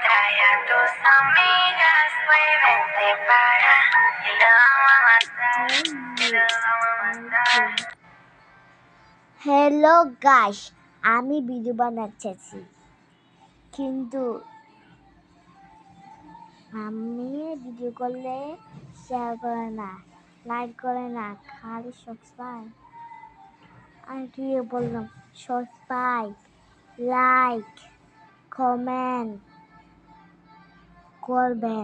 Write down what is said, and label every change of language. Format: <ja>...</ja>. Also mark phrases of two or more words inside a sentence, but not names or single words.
<es>a tus amigas, güey, vente para. Y lo vamos a matar. Y lo vamos a matar.</es> <en>hello guys,</en> <bn>আমি ভিডিও বানাচ্ছি, কিন্তু আমি ভিডিও করলে শেয়ার করে না, লাইক করে না, খালি সাবস্ক্রাইব। আর কি বললাম, সাবস্ক্রাইব, লাইক, কমেন্ট করবেন।</bn>